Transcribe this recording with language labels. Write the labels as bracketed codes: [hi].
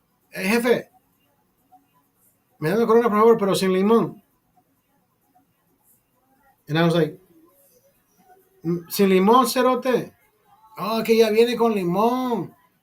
[es] Hey, jefe, me da una Corona por favor, pero sin limón. [en] And I was like, [es] sin limón, cerote. Oh, que ya viene con limón.